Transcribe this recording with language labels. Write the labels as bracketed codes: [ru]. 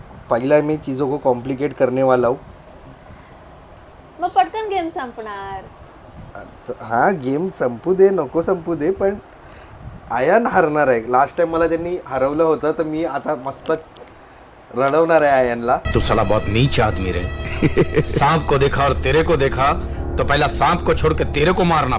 [hi] पहला मैं चीज़ों को कॉम्प्लिकेट करने वाला हूँ. [mr] मग पटकन गेम संपणार. हा गेम संपू दे नको संपू दे, पण आयन हरणार आहे. लास्ट टाइम मला त्यांनी हरवलं होतं, तर मी आता मस्त रडवणार आहे आयनला. [hi] तू साला बहुत नीच आदमी रे. सांप को देखा और तेरे को देखा तो पहला सांप को छोड़ के तेरे को मारना.